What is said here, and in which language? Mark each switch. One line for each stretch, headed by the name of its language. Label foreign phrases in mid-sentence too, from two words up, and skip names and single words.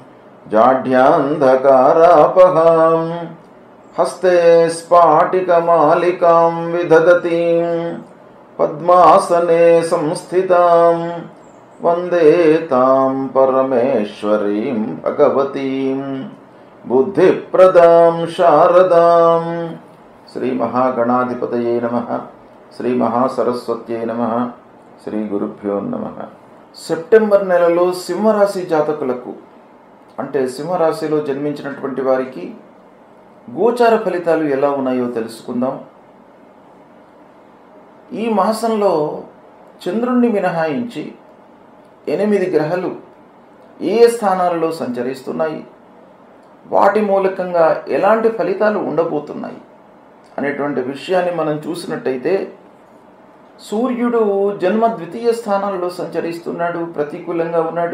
Sanskrit: जाढ्यान्धकारापहां हस्ते स्फाटिकमालिकां विदधतीं पद्मासने संस्थितां वन्दे तां परमेश्वरीं भगवतीं बुद्धिप्रदां शारदां। श्री महागणाधिपतये नमः। श्री महासरस्वत्यै नमः। శ్రీ గురుభ్యో నమః.
Telugu: సెప్టెంబర్ నెలలో సింహరాశి జాతకులకు అంటే సింహరాశిలో జన్మించినటువంటి వారికి గోచార ఫలితాలు ఎలా ఉన్నాయో తెలుసుకుందాం. ఈ మాసంలో చంద్రుణ్ణి మినహాయించి 8 గ్రహాలు ఏ స్థానాలలో సంచరిస్తున్నాయి, వాటి మూలకంగా ఎలాంటి ఫలితాలు ఉండబోతున్నాయి అనేటువంటి విషయాన్ని మనం చూసినట్టయితే, సూర్యుడు జన్మ ద్వితీయ స్థానాలలో సంచరిస్తున్నాడు, ప్రతికూలంగా ఉన్నాడు.